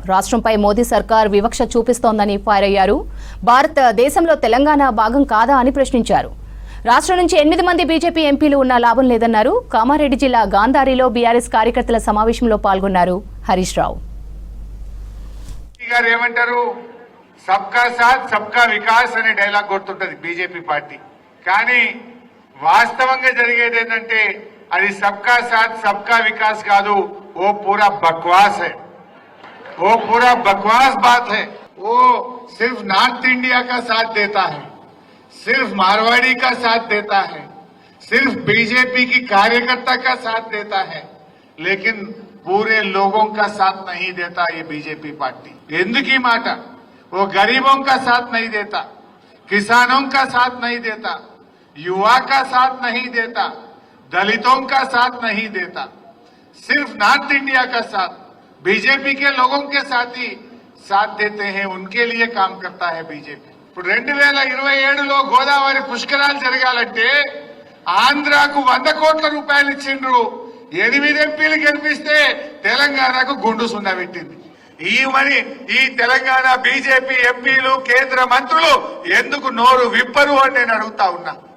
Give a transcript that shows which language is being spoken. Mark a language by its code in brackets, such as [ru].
[te] రాష్ట్రంపై మోదీ సర్కార్ వివక్ష చూపిస్తోందని ఫైర్ అయ్యారు. భారతదేశంలో తెలంగాణ భాగం కాదా అని ప్రశ్నించారు. రాష్ట్రం నుంచి 8 మంది బీజేపీ ఎంపీలు ఉన్నా లాభం లేదన్నారు. కామారెడ్డి జిల్లా గాంధారిలో బీఆర్ఎస్ కార్యకర్తల సమావేశంలో పాల్గొన్నారు హరీష్ రావు. ఏమంటారు, సబ్కా సాత్ సబ్కా వికాస్ అనే డైలాగ్ కొడుతుంటది బీజేపీ పార్టీ. కానీ వాస్తవంగా జరిగేది ఏంటంటే అది [hi] सबका साथ सबका विकास कादू, वो पूरा बकवास है, वो पूरा बकवास बात है। वो सिर्फ नॉर्थ इंडिया का साथ देता है, सिर्फ मारवाड़ी का साथ देता है, सिर्फ बीजेपी की कार्यकर्ता का साथ देता है, लेकिन पूरे लोगों का साथ नहीं देता ये बीजेपी पार्टी। [te] ఎందుకు ఈ మాట? [hi] वो गरीबों का साथ नहीं देता, किसानों का साथ नहीं देता, युवा का साथ नहीं देता, दलितों का साथ नहीं देता, सिर्फ नॉर्थ इंडिया का साथ बीजेपी के लोगों के साथ ही साथ देते हैं, उनके लिए काम करता है बीजेपी। [te] 2027లో గోదావరి పుష్కరాలు జరగాలంటే ఆంధ్రాకు 100 కోట్ల రూపాయలు ఇచ్చిండ్రు. 8 ఎంపీలు గెలిపిస్తే తెలంగాణకు గుండు సున్నా పెట్టింది. ఈ తెలంగాణ బీజేపీ ఎంపీలు కేంద్ర మంత్రులు ఎందుకు నోరు విప్పరు అని నేను అడుగుతా ఉన్నా.